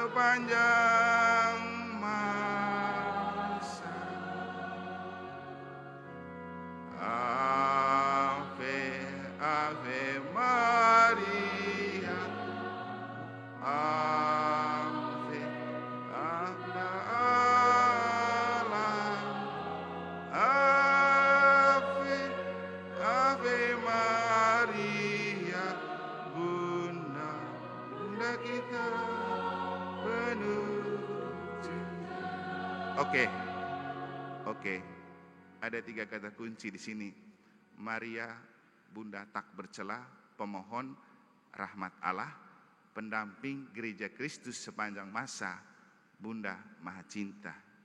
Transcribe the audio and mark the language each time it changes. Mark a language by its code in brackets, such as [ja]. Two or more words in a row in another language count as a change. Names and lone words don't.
[id] sepanjang masa. [la] Ave, Ave Maria, Ave, Ave Allah, Ave, Ave Maria, [id] Bunda, Bunda kita penuh cinta. Oke. Ada 3 kata kunci di sini. Maria, Bunda tak bercela, pemohon rahmat Allah, pendamping gereja Kristus sepanjang masa, Bunda Maha Cinta.